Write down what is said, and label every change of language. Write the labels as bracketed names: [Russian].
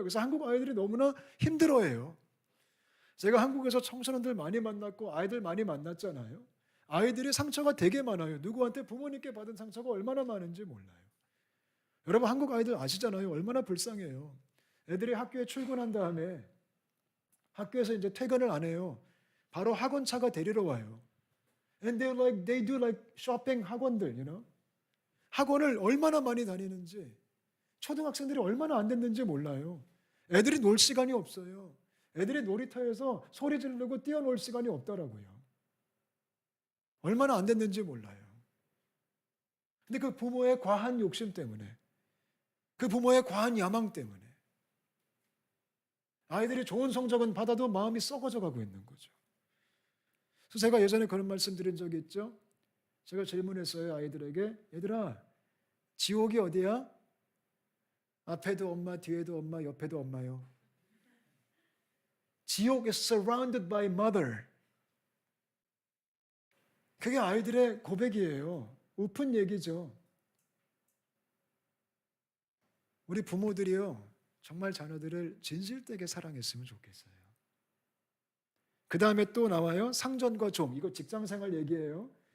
[Korean] 그래서 한국 아이들이 너무나 힘들어해요. 제가 한국에서 청소년들 많이 만났고 아이들 많이 만났잖아요. 아이들이 상처가 되게 많아요. 누구한테 부모님께 받은 상처가 얼마나 많은지 몰라요. 여러분 한국 아이들 아시잖아요. 얼마나 불쌍해요. 애들이 학교에 출근한 다음에 학교에서 이제 퇴근을 안 해요. 바로 학원차가 데리러 와요. [English] And they do like shopping [Korean] 학원들, [English] you know. [Korean] 학원을 얼마나 많이 다니는지, 초등학생들이 얼마나 안 됐는지 몰라요. 애들이 놀 시간이 없어요. 애들이 놀이터에서 소리 지르고 뛰어놀 시간이 없더라고요. 얼마나 안 됐는지 몰라요. 근데 그 부모의 과한 욕심 때문에, 그 부모의 과한 야망 때문에 아이들이 좋은 성적은 받아도 마음이 썩어져 가고 있는 거죠. 그래서 제가 예전에 그런 말씀 드린 적이 있죠. 제가 질문했어요. 아이들에게. 얘들아, 지옥이 어디야? 앞에도 엄마, 뒤에도 엄마, 옆에도 엄마요. 지옥 [English] is surrounded by mother. [Korean] 그게 아이들의 고백이에요. 오픈 얘기죠. 우리 부모들이요, 정말 자녀들을 진실되게 사랑했으면 좋겠어요. 그 다음에 또 나와요. 상전과 종. 이거 직장생활 얘기예요.